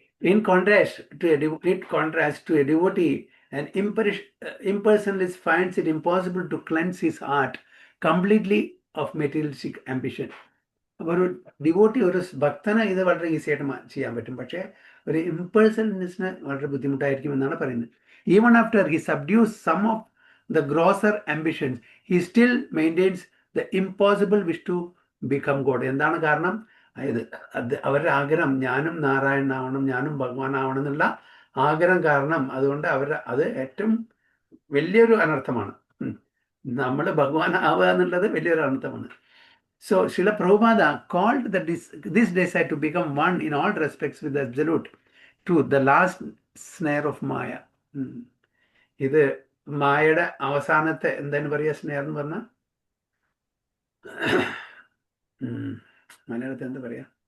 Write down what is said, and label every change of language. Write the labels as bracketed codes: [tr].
[en] In contrast to a devotee, an impersonalist finds it impossible to cleanse his heart completely of materialistic ambition. [ml] അപ്പോൾ ഒരു devotee, ഒരു ഭക്തന് ഇത് വളരെ easy ആയിട്ട് ചെയ്യാൻ പറ്റും, പക്ഷേ ഒരു ഇംപേഴ്സണലിസ്റ്റിന് വളരെ ബുദ്ധിമുട്ടായിരിക്കും എന്നാണ് പറയുന്നത്. [en] Even after he subdues some of the grosser ambitions, he still maintains the impossible wish to become God. [ml] എന്താണ് കാരണം? അതായത് അവരുടെ ആഗ്രഹം ഞാനും നാരായണനാവണം, ഞാനും ഭഗവാനാവണം എന്നുള്ള ആഗ്രഹം കാരണം, അതുകൊണ്ട് അത് ഏറ്റവും വലിയൊരു അനർത്ഥമാണ്. നമ്മൾ ഭഗവാനാവുക എന്നുള്ളത് വലിയൊരു അനർത്ഥമാണ്. [en] So Srila Prabhupada called this desire to become one in all respects with the absolute truth, the last snare of Maya. [ml] ഇത് മായയുടെ അവസാനത്തെ എന്താണ് പറയുക, സ്നേഹം എന്ന് പറഞ്ഞാൽ മലയാളത്തിൽ എന്താ പറയാ?